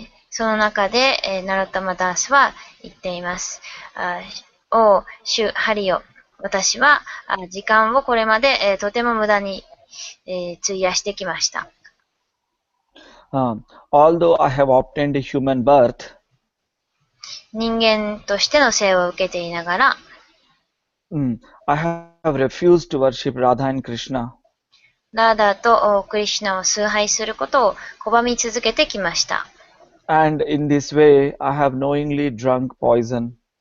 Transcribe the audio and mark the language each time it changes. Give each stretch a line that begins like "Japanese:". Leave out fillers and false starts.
Japanese: その中で、ナロッタマダースは言っています。お主ハリよ、私は時間をこれまで、とても無駄に、費やしてきました。
English: Although I have obtained a human birth,
Japanese: 人間としての生を受けていながら、
English: I have refused to worship Radha and Krishna.
Japanese: ラーダーとクリシュナを崇拝することを拒み続けてきました。
English: And in this way, I have knowingly drunk poison.